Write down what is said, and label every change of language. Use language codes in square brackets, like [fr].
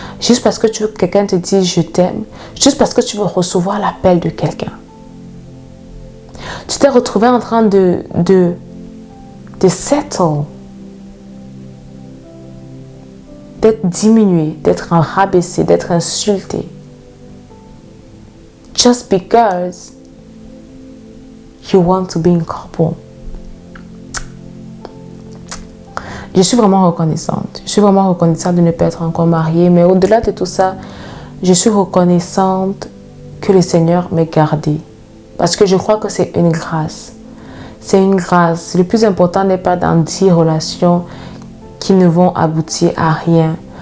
[fr] Juste parce que tu veux que quelqu'un te dise je t'aime. Juste parce que tu veux recevoir l'appel de quelqu'un. Tu t'es retrouvé en train de settle, d'être diminué, d'être rabaissé, d'être insulté. [en] Just because you want to be in couple. [fr] Je suis vraiment reconnaissante. Je suis vraiment reconnaissante de ne pas être encore mariée. Mais au-delà de tout ça, je suis reconnaissante que le Seigneur m'ait gardée. Parce que je crois que c'est une grâce. C'est une grâce. Le plus important n'est pas dans 10 relations qui ne vont aboutir à rien.